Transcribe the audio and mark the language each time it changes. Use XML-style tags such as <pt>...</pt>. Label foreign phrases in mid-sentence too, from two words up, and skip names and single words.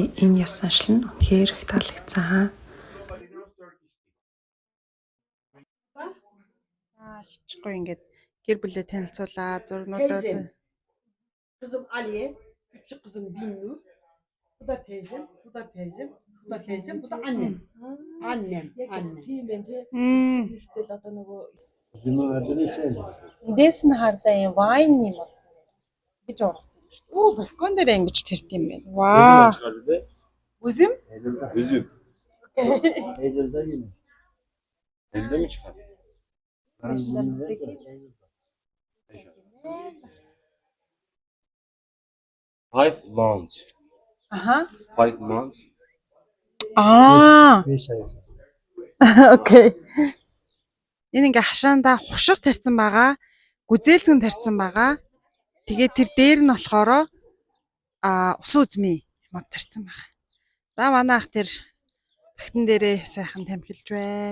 <mn>Энэ ёс заншил нь үнэхээр их таалагдсан. Хичгүй ингээд гэр бүлээ танилцуулаад зургнуудаа</mn> <tr>Kızım Aliye, küçük kızım Binnur. Bu da teyzem, bu da teyzem, bu da teyzem, bu da annem. Annem.</tr> <mn>Тэгэл одоо нөгөө Дэс нь хардаа юм вайн юм гэж ургадаг шүү дээ. Оо балкон дээр ингэж тэрт юм байна. Ваа. Үзэм?</mn> <tr>Üzüm. Eylül'de yine. Elde mi çıkar?</tr> <en>Five months. Аха. 5 months.</en> <mn>Окей. Энэ ингээ хашаандаа хушиг тарьсан байгаа. Гүзээлцэн тарьсан байгаа. Тэгээд тэр дээр нь болохоор ус үзмээ мод тарьсан байгаа. За манай ах тэр тагтан дээрээ сайхан тамхилж байна.</mn>